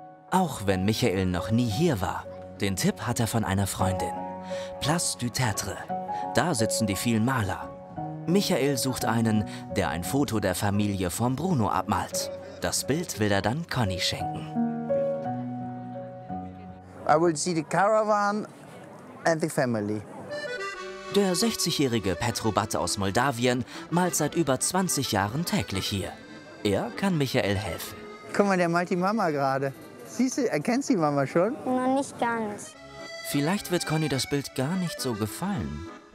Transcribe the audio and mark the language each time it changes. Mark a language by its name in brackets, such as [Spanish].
[German] Auch wenn Michael noch nie hier war, den Tipp hat er von einer Freundin. Place du Tertre. Da sitzen die vielen Maler. Michael sucht einen, der ein Foto der Familie von Bruno abmalt. Das Bild will er dann Conny schenken. [English] I will see the caravan and the family. [German] Der 60-jährige Petrobat aus Moldawien malt seit über 20 Jahren täglich hier. Er kann Michael helfen. Guck mal, der malt die Mama gerade. Siehst du, erkennst die Mama schon? Noch nicht ganz. Vielleicht wird Conny das Bild gar nicht so gefallen.